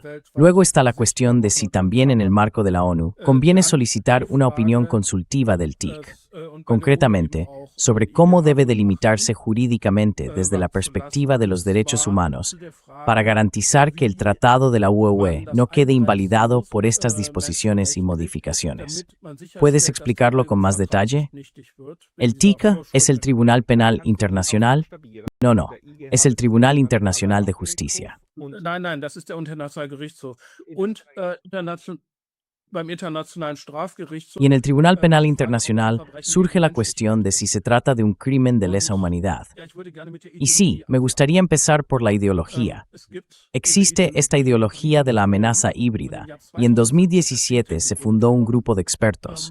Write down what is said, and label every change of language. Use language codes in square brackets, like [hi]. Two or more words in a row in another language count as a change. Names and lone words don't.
[es] Luego está la cuestión de si también en el marco de la ONU conviene solicitar una opinión consultiva del TIC, concretamente, sobre cómo debe delimitarse jurídicamente desde la perspectiva de los derechos humanos para garantizar que el Tratado de la UE no quede invalidado por estas disposiciones y modificaciones. ¿Puedes explicarlo con más detalle? ¿El TIC es el Tribunal Penal Internacional? No, es el Tribunal Internacional de Justicia. [de] Nein, das ist der Internationale Gerichtshof. [es] Y en el Tribunal Penal Internacional surge la cuestión de si se trata de un crimen de lesa humanidad. Y sí, me gustaría empezar por la ideología. Existe esta ideología de la amenaza híbrida, y en 2017 se fundó un grupo de expertos.